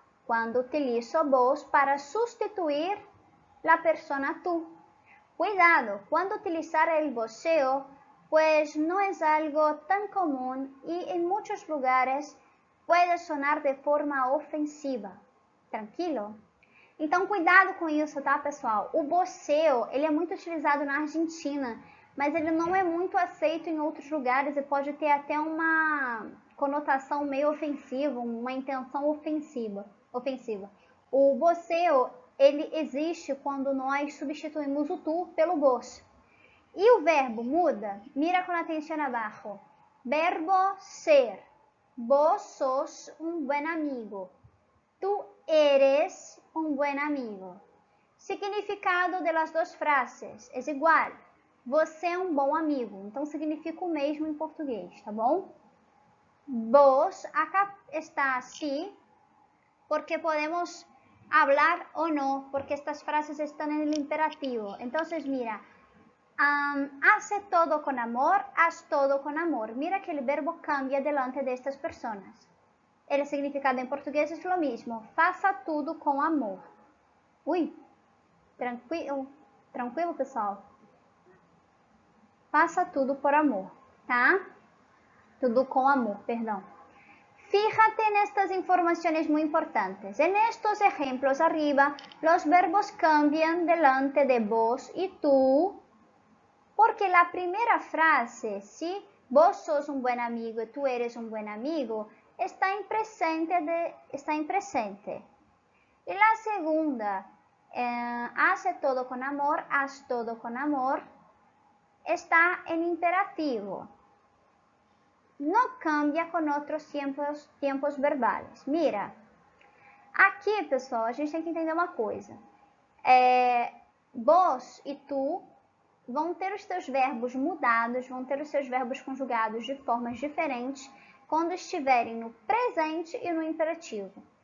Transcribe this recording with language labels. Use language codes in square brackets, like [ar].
[es] Cuando utilizo vos para sustituir la persona tú. Cuidado, cuando utilizar el voceo, pues no es algo tan común y en muchos lugares puede sonar de forma ofensiva. [pt] Tranquilo? Então, cuidado com isso, tá, pessoal? O voceo, ele é muito utilizado na Argentina, mas ele não é muito aceito em outros lugares e pode ter até uma conotação meio ofensiva, uma intenção ofensiva. O voceo, ele existe quando nós substituímos o tu pelo vos. E o verbo muda? Mira com atenção abaixo. [es] Verbo ser. Vos sos un buen amigo. Tú eres un buen amigo. Significado de las [pt] duas frases é igual. Você é um bom amigo. Então, significa o mesmo em português, tá bom? Vos acá está assim, porque [es] podemos hablar [pt] ou não, porque estas frases estão no imperativo. [es] Então, mira, hace todo con amor, haz todo con amor. Mira que el verbo cambia delante de estas personas. El significado en portugués es lo mismo. [pt] Faça tudo com amor. Ui, tranquilo, pessoal? Faça tudo por amor, tá? Tudo com amor, perdão. [es] Fíjate en estas informaciones muy importantes. En estos ejemplos arriba, los verbos cambian delante de vos y tú, porque la primera frase, ¿sí? Vos sos un buen amigo y tú eres un buen amigo, está en presente. Y la segunda, hace todo con amor, haz todo con amor, está en imperativo. No cambia [pt] com outros tempos verbais. Mira, aqui, pessoal, a gente tem que entender uma coisa. Vos e tu vão ter os seus verbos mudados, vão ter os seus verbos conjugados de formas diferentes quando estiverem no presente e no imperativo.